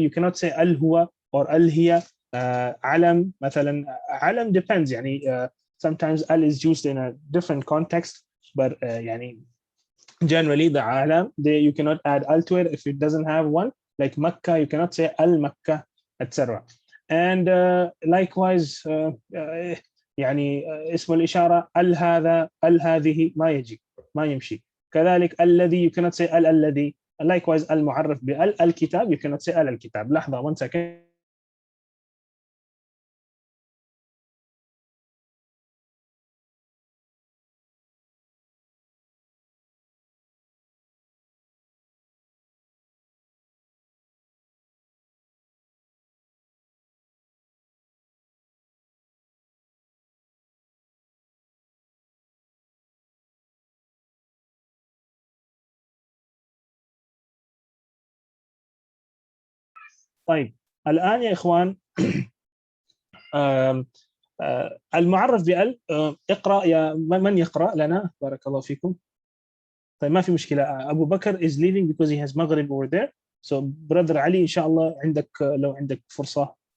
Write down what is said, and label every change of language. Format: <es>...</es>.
<en>You cannot say al-huwa or al-hiya. Alam,</en> <ar>مثلا,</ar> <en>alam depends.</en> <ar>يعني,</ar> <en>sometimes al is used in a different context, but يعني, generally the alam, you cannot add al to it if it doesn't have one. Like Makkah, you cannot say al-Makkah, etc. and likewise</en> <ar>يعني اسم الإشارة ال هذا ال هذه ما يجي ما يمشي. كذلك الذي</ar> <en>you cannot say</en> <ar>ال الذي.</ar> <en>likewise</en> <ar>المعرف بال الكتاب you cannot say ال الكتاب. لحظة</ar> <en>1 second.</en> <ar>طيب الآن يا إخوان المعرف بال اقرأ يا من يقرأ لنا بارك الله فيكم. طيب ما في مشكلة.</ar> <en>أبو بكر is leaving because he has مغرب over there. So brother</en> <ar>علي إن شاء الله عندك لو عندك فرصة.</ar>